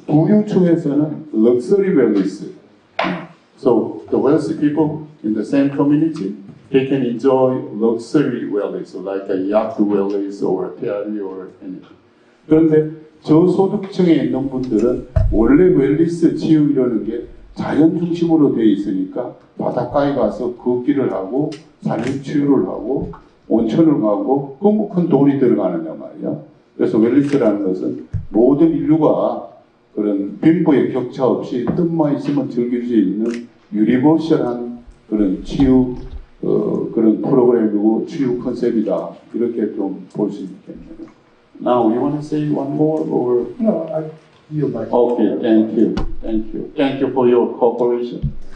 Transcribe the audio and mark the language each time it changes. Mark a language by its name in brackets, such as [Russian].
[Korean] 부유층에서는 럭셔리 웰니스. [English] So the wealthy people in the same community, they can enjoy luxury wellness, like a yacht wellness or a Ferrari or anything. [Korean] 그런데 저소득층에 있는 분들은 원래 웰니스 치유 이러는 게 자연 중심으로 되어 있으니까 바닷가에 가서 걷기를 하고 산림 치유를 하고 온천을 가고 그럼 큰 돈이 들어가느냐 말이야. 그래서 웰니스라는 것은 모든 인류가 그런 빈부의 격차 없이 뜻만 있으면 즐길 수 있는 유니버셜한 그런 치유 그런 프로그램이고 치유 컨셉이다. 이렇게 좀 볼 수 있겠네요. [English] Now, you want to say one more or? No, I yield my. Okay, thank you. Thank you for your cooperation.